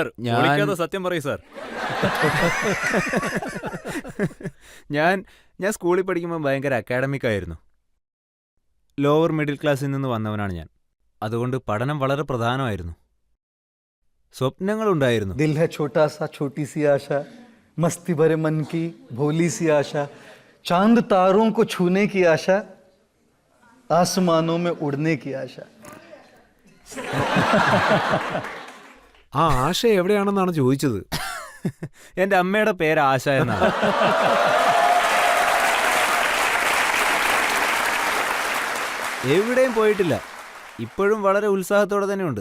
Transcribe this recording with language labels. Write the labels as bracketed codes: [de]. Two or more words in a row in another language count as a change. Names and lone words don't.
[ml] ഞാൻ സത്യം പറയൂ സാർ. ഞാൻ സ്കൂളിൽ പഠിക്കുമ്പോൾ ഭയങ്കര അക്കാഡമിക് ആയിരുന്നു. [en] lower middle [ml] ക്ലാസ്സിൽ നിന്ന് വന്നവനാണ് ഞാൻ. അതുകൊണ്ട് പഠനം വളരെ പ്രധാനമായിരുന്നു. സ്വപ്നങ്ങളുണ്ടായിരുന്നു. [hi] दिल है छोटा सा छोटी सी आशा, मस्ती भरे मन की भोली सी आशा, चांद तारों को छूने की आशा, आसमानों में उड़ने की आशा. [ml] ആ ആശ എവിടെയാണെന്നാണ് ചോദിച്ചത്. എൻ്റെ അമ്മയുടെ പേര് ആശ എന്നാണ്. എവിടെയും പോയിട്ടില്ല. ഇപ്പോഴും വളരെ ഉത്സാഹത്തോടെ തന്നെയുണ്ട്.